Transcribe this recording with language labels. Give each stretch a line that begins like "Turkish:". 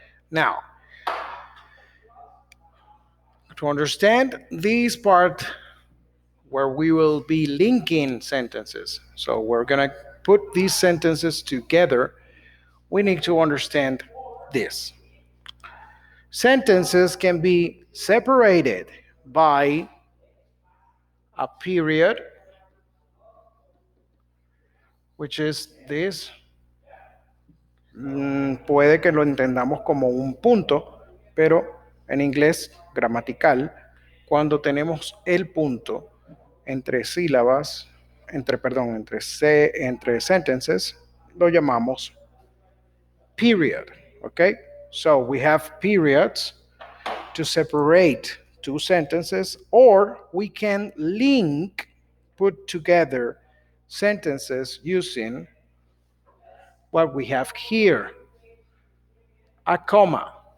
English: Now, to understand this part where we will be linking sentences, so we're going to put these sentences together, we need to understand this. Sentences can be separated by a period, which is this.
Spanish: Puede que lo entendamos como un punto, pero en inglés gramatical, cuando tenemos el punto entre sílabas, entre
English: sentences,
Spanish: lo llamamos
English: period. Okay? So we have periods to separate two sentences, or we can put together sentences using what we have here, a comma.